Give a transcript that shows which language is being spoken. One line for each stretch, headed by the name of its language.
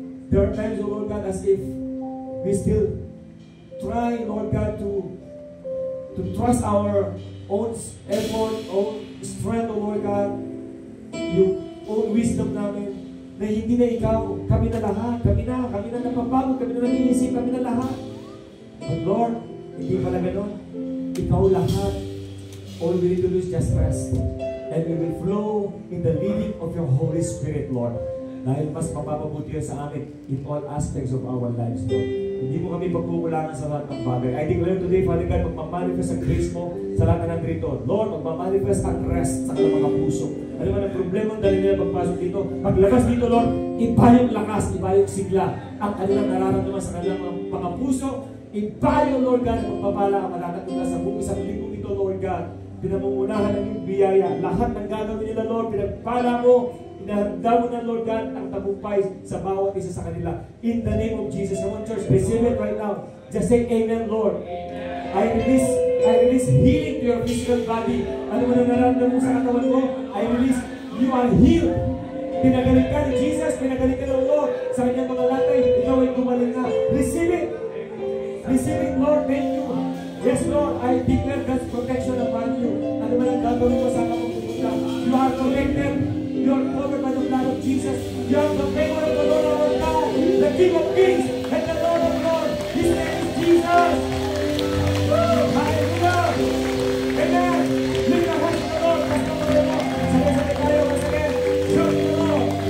English: There are times, O Lord God, as if we still try, Lord God, to trust our own effort, own strength, O Lord God,
Filipino: yung own wisdom namin, na hindi na ikaw, kami na lahat, kami na napapagod, kami na nag-iisip, kami na lahat. But Lord, hindi pala ganun. Ikaw lahat.
English: All we need to do is just rest. And we will flow in the leading of your Holy Spirit, Lord.
Filipino: Dahil mas mapapabuti yan sa amin
English: in all aspects of our lives,
Filipino: Lord. Hindi mo kami pagkukulangan sa lahat ng bagay.
English: I declare today, Father God,
Filipino: magmamanifest ang grace mo sa lahat ng nandito. Lord, magmamanifest ang rest sa kanilang mga puso. Ano man ang problema ang dali nila pagpasok dito. Paglabas dito, Lord, iba yung lakas, iba yung sigla. Ang kanilang nararamdaman sa kanilang mga puso, iba yung, Lord God, ang pagpapala ang malatatula sa buong isang lingkong ito, Lord God. Pinamumunahan ng iyong biyaya. Lahat ng gagawin nila, Lord, pinagpala mo. Inahanda mo na, Lord God, ang tagumpay sa bawat isa sa kanila.
English: In the name of Jesus. Come on, church, receive it right now. Just say amen, Lord. Amen. I release healing to your physical body.
Filipino: Ano mo na nararamdaman mo sa katawan mo?
English: I release, you are healed.
Filipino: Pinagaling ka ni Jesus, pinagaling ka ng Lord. Sa kanyang mga latay, ikaw ay gumaling na.
English: Receive it. Receive it, Lord. Thank you. Yes, Lord, I declare God's protection upon you.
Filipino: Ano man ang gagawin mo sa kapupunta.
English: You are protected. You are covered by the blood of Jesus. You are the favor of the Lord our God, the King of Kings and the Lord of Lords. His name is Jesus. Hallelujah. Amen. Lift your hands to the Lord.
Filipino: Basta mo rin mo. Sabay-sabay tayo.
English: Once again. Shout to the Lord.